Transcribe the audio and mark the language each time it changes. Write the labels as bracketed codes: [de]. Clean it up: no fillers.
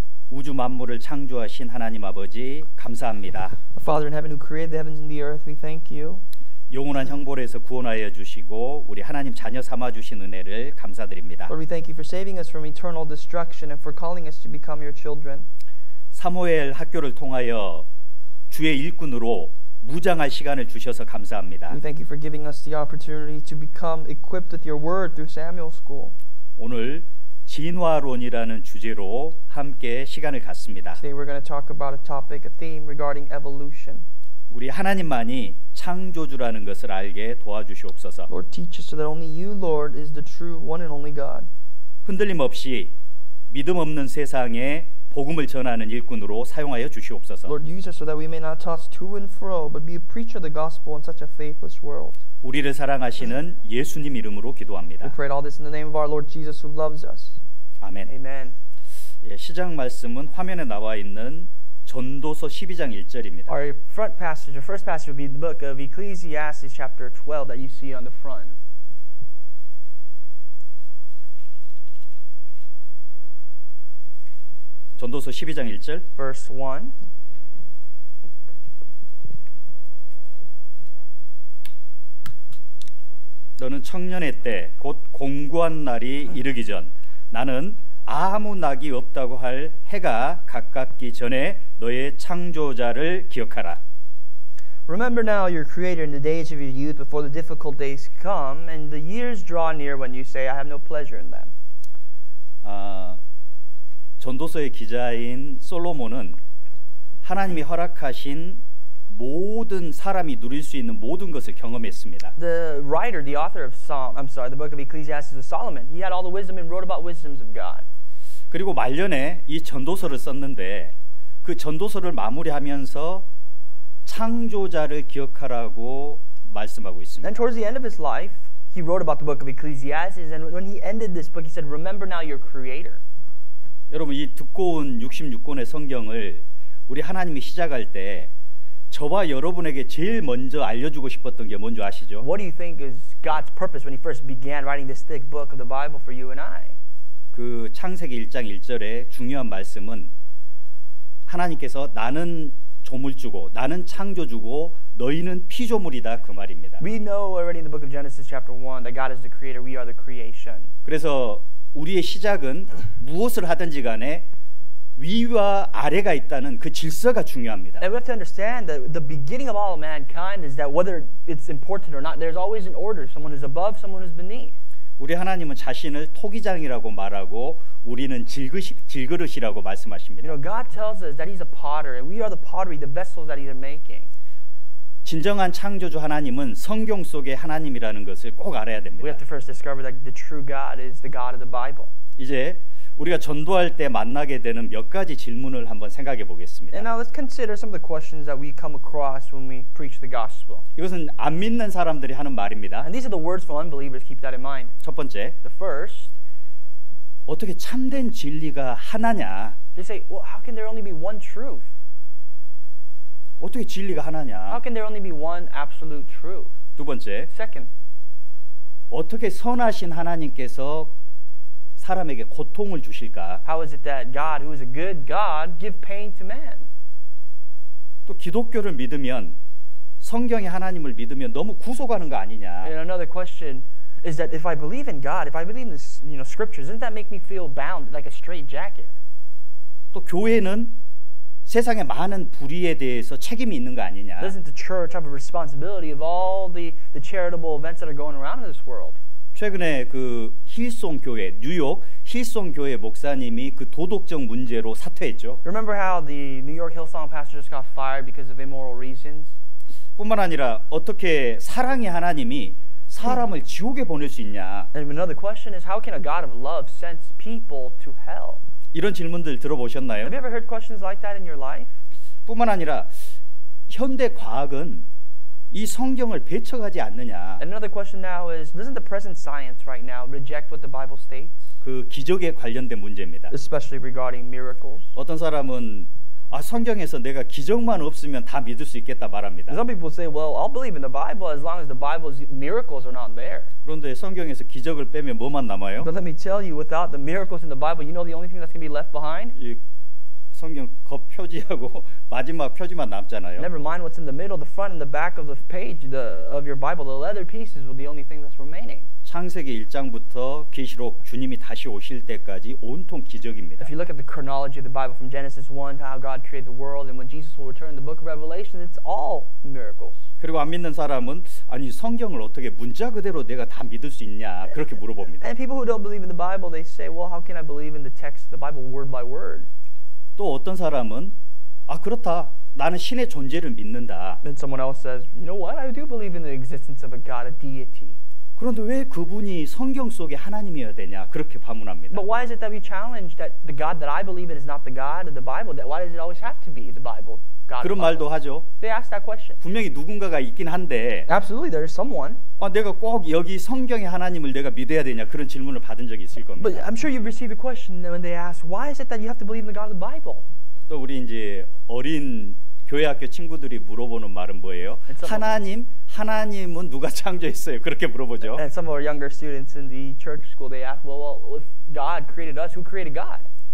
[ko] 우주 만물을 창조하신 하나님 아버지 감사합니다. [en] Our Father in heaven who created the heavens and the earth, we thank you. [ko] 영원한 형벌에서 구원하여 주시고 우리 하나님 자녀 삼아 주신 은혜를 감사드립니다. [en] Lord, we thank you for saving us from eternal destruction and for calling us to become your children. [ko] 사무엘 학교를 통하여 주의 일꾼으로 무장할 시간을 주셔서 감사합니다. [en] We thank you for giving us the opportunity to become equipped with your word through Samuel School. [ko] 오늘 진화론이라는 주제로 함께 시간을 갖습니다. [en] Today we're going to talk about a topic, a theme regarding evolution. [ko] 우리 하나님만이 창조주라는 것을 알게 도와주시옵소서. [en] Lord, teach us so that only you, Lord, is the true one and only God. [ko] 흔들림 없이 믿음 없는 세상에 복음을 전하는 일꾼으로 사용하여 주시옵소서. [en] Lord, use us so that we may not toss to and fro, but be a preacher of the gospel in such a faithless world. [ko] 우리를 사랑하시는 예수님 이름으로 기도합니다. [en] We pray all this in the name of our Lord Jesus who loves us. [ko] 아멘. [en] Amen. [ko] 예, 시작 말씀은 화면에 나와 있는 전도서 12장 1절입니다. [en] Our front passage, our first passage will be the book of Ecclesiastes chapter 12 that you see on the front. [ko] 전도서 12장 1절. [en] Verse 1. [ko] 너는 청년의 때 곧 공고한 날이 이르기 전 나는 아무 낙이 없다고 할 해가 가깝기 전에 너의 창조자를 기억하라. [en] Remember now your Creator in the days of your youth before the difficult days come and the years draw near when you say I have no pleasure in them. [ko] 전도서의 기자인 솔로몬은 하나님이 허락하신 모든 사람이 누릴 수 있는 모든 것을 경험했습니다. [en] The writer, the author of the book of Ecclesiastes was Solomon. He had all the wisdom and wrote about wisdoms of God. [ko] 그리고 말년에 이 전도서를 썼는데 그 전도서를 마무리하면서 창조자를 기억하라고 말씀하고 있습니다. [en] Then towards the end of his life, he wrote about the book of Ecclesiastes, and when he ended this book, he said, "Remember now your Creator." [ko] 여러분 이 두꺼운 66권의 성경을 우리 하나님이 시작할 때 저와 여러분에게 제일 먼저 알려주고 싶었던 게 뭔지 아시죠? [en] What do you think is God's purpose when He first began writing this thick book of the Bible for you and I? [ko] 그 창세기 1장 1절의 중요한 말씀은 하나님께서 나는 조물주고 나는 창조주고 너희는 피조물이다 그 말입니다. [en] We know already in the book of Genesis chapter 1 that God is the creator, we are the creation. [ko] 그래서 우리의 시작은 무엇을 하든지 간에 위와 아래가 있다는 그 질서가 중요합니다. [en] And we have to understand that the beginning of all of mankind is that whether it's important or not, there's always an order. Someone who's above, someone who's beneath. [ko] 우리 하나님은 자신을 토기장이라고 말하고 우리는 질그릇이라고 말씀하십니다. [en] You know, God tells us that He's a potter, and we are the pottery, the vessels that He's making. [ko] 진정한 창조주 하나님은 성경 속의 하나님이라는 것을 꼭 알아야 됩니다. [en] We have to first discover that the true God is the God of the Bible. [ko] 이제 우리가 전도할 때 만나게 되는 몇 가지 질문을 한번 생각해 보겠습니다. [en] And now let's consider some of the questions that we come across when we preach the gospel. [ko] 이것은 안 믿는 사람들이 하는 말입니다. [en] And these are the words from unbelievers. Keep that in mind. [ko] 첫 번째, [en] The first, [ko] 어떻게 참된 진리가 하나냐? [en] they say, well, how can there only be one truth? [ko] 어떻게 진리가 하나냐? [en] How can there only be one absolute truth? [ko] 두 번째, [en] Second, [ko] 어떻게 선하신 하나님께서 사람에게 고통을 주실까? [en] how is it that God, who is a good God, give pain to man? [ko] 또 기독교를 믿으면 성경의 하나님을 믿으면 너무 구속하는 거 아니냐? [en] And another question is that if I believe in God, if I believe in this, scriptures, doesn't that make me feel bound like a straitjacket? [ko] 또 교회는 세상의 많은 불의에 대해서 책임이 있는 거 아니냐? [en] Doesn't the church have a responsibility of all the charitable events that are going around in this world? [ko] 최근에 그 힐송 교회 뉴욕 힐송 교회 목사님이 그 도덕적 문제로 사퇴했죠. [en] Remember how the New York Hillsong pastor just got fired because of immoral reasons? [ko] 뿐만 아니라 어떻게 사랑의 하나님이 사람을 지옥에 보낼 수 있냐? [en] And another question is, how can a God of love send people to hell? [ko] 이런 질문들 들어보셨나요? [en] Have you ever heard questions like that in your life? [ko] 뿐만 아니라 현대 과학은 이 성경을 배척하지 않느냐? [en] And another question now is, doesn't the present science right now reject what the Bible states? [ko] 그 기적에 관련된 문제입니다. [en] Especially regarding miracles. [ko] 어떤 사람은 성경에서 내가 기적만 없으면 다 믿을 수 있겠다 말합니다. [en] Some people say, well, I'll believe in the Bible as long as the Bible's miracles are not there. [ko] 그런데 성경에서 기적을 빼면 뭐만 남아요? [en] But let me tell you, without the miracles in the Bible, you know the only thing that's going to be left behind? [ko] 이 성경 겉 표지하고 마지막 표지만 남잖아요. [en] Never mind what's in the middle, the front and the back of the page of your Bible. The leather pieces were the only thing that's remaining. [ko] 창세기 1장부터 계시록 주님이 다시 오실 때까지 온통 기적입니다. [en] If you look at the chronology of the Bible from Genesis 1 to how God created the world and when Jesus will return in the book of Revelation, it's all miracles. [ko] 그리고 안 믿는 사람은 아니 성경을 어떻게 문자 그대로 내가 다 믿을 수 있냐 그렇게 물어봅니다. [en] And people who don't believe in the Bible, they say, well, how can I believe in the text of the Bible word by word? [ko] 또 어떤 사람은 아 그렇다. 나는 신의 존재를 믿는다. [en] Then someone else says, you know what? I do believe in the existence of a God, a deity. [ko] 그런데 왜 그분이 성경 속의 하나님이어야 되냐 그렇게 반문합니다. [en] But why is it that we challenge that the God that I believe in is not the God of the Bible? That why does it always have to be the Bible? God [ko] 그런 말도 하죠. [en] They ask that question. [ko] 분명히 누군가가 있긴 한데 [en] Absolutely, there is someone. [ko] 내가 꼭 여기 성경의 하나님을 내가 믿어야 되냐 그런 질문을 받은 적이 있을 겁니다. [en] But I'm sure you've received a question when they ask, why is it that you have to believe in the God of the Bible? [ko] 또 우리 이제 어린 교회 학교 친구들이 물어보는 말은 뭐예요? 하나님은 누가 창조했어요? 그렇게 물어보죠. [en] And some of our younger students in the church school, they ask, well, if God created us, who created God?